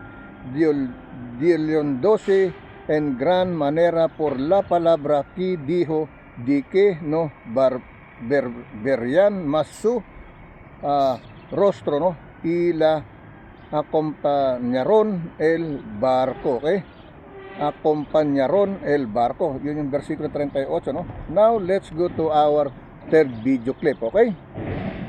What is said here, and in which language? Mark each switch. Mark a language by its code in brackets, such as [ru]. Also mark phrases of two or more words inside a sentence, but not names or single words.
[es] Dioliéndose en gran manera por la palabra que dijo, de que no verían más su rostro, ¿no? Y la acompañaron el barco, ¿ok? Acompañaron el barco. [tl] Yun yung versículo 38, no? [en] Now let's go to our third video clip, okay?